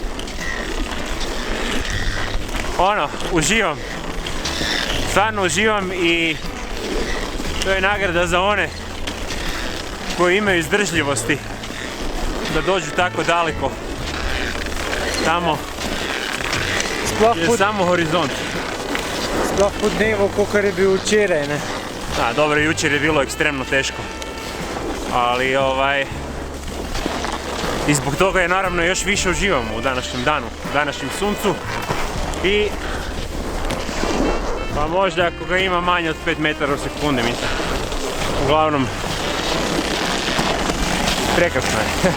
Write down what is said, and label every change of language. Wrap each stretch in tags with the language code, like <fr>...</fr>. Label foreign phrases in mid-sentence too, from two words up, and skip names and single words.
<hr>Ono, uživam, stvarno uživam i to je nagrada za one koji imaju izdržljivosti da dođu tako daleko. Tamo je samo horizont.</hr> <sl>Sploh po dnevu, kakor je bil včeraj, ne?</sl> <hr>Da, dobro, jučer je bilo ekstremno teško. Ali i zbog toga je naravno još više uživamo u današnjem danu, u današnjem suncu. I pa možda ako ga ima manje od 5 metara u sekundi, mislim. Uglavnom, prekrasno je.</hr>